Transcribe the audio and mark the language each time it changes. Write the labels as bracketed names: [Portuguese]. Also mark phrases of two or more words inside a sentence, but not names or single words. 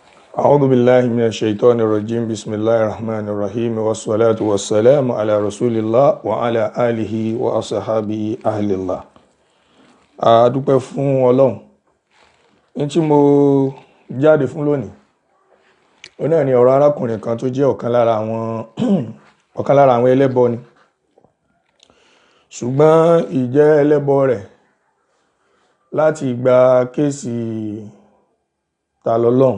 [Arabic] أعوذ بالله من الشيطان الرجيم بسم الله الرحمن الرحيم والصلاة والسلام على رسول الله وعلى آله وأصحابه أهل الله. [Yoruba] A dúpẹ́ fún Ọlọ́run. Ní tí mo jáde fún lónìí, ó náà ni ọ̀rọ̀ arákùnrin kan tó jẹ́ ọ̀kan lára àwọn ẹlẹ́bọ ni. Ṣùgbọ́n ìjẹ́ ẹlẹ́bọ rẹ̀ láti ìgbà kéèsì ta lọ́lọ́run.